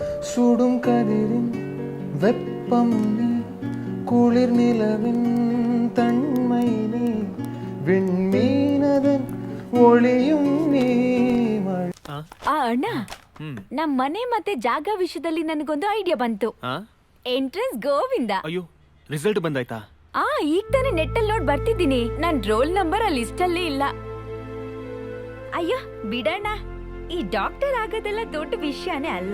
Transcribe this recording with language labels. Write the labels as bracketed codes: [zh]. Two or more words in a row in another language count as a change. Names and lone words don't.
[ta] சுடும் கதிரின் வெப்பம் நீ, குளிர் நிலவின் தன்மை நீ, விண்மீனதன் ஒளியும் நீ. [kn] ಅಣ್ಣ ನಮ್ ಮನೆ ಮತ್ತೆ ಜಾಗ ವಿಷಯದಲ್ಲಿ ನನಗೊಂದು ಐಡಿಯಾ ಬಂತು. ಎಂಟ್ರೆನ್ಸ್ ಗೋವಿಂದ. ಅಯ್ಯೋ, ರಿಸಲ್ಟ್ ಬಂದಾಯ್ತಾ? ಈಗ ತಾನೇ ನೆಟ್ಟಲ್ಲಿ ನೋಡ್ ಬರ್ತಿದ್ದೀನಿ. ನನ್ [en] roll number [kn] ಆ ಲಿಸ್ಟ್ ಅಲ್ಲೇ ಇಲ್ಲ. ಅಯ್ಯೋ ಬಿಡಣ್ಣ, ಈ ಡಾಕ್ಟರ್ ಆಗೋದೆಲ್ಲ ದೊಡ್ಡ ವಿಷಯನೇ ಅಲ್ಲ.